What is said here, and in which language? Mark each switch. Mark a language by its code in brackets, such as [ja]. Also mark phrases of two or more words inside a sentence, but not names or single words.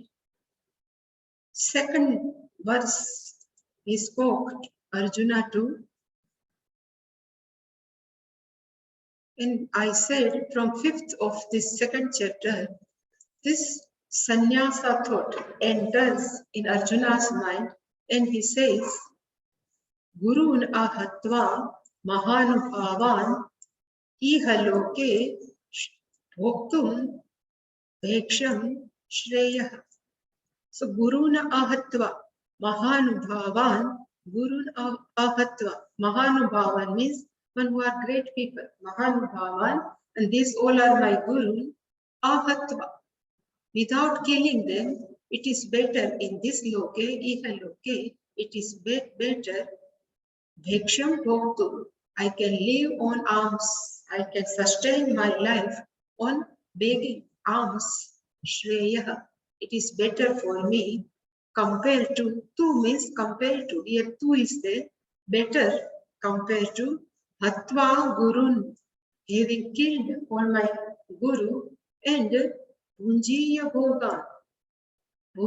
[en] Second verse, he spoke Arjuna to. And I said from 5th of this second chapter, this sannyasa thought enters in Arjuna's mind and he says, [sa] गुरून् अहत्वा महानुभावान् इह लोके भोक्तुं भैक्ष्यं श्रेयः. [en] So [sa] गुरूना अहत्वा महानुभावान्, गुरून् अहत्वा, [en] mahanubhavan means one who are great people, mahanubhavan, and these all are my guru, ahatva. Without killing them, it is better in this loke, [sa] इह लोके, [en] it is better, [sa] भैक्ष्यं भोक्तु, [en] I can live on alms, I can sustain my life on begging alms, shreyah, it is better for me, compared to, tu means compared to, here tu is there, better compared to [sa] हत्वा गुरून्, [en] having killed on my Guru, and [sa] भुञ्जीय भोग.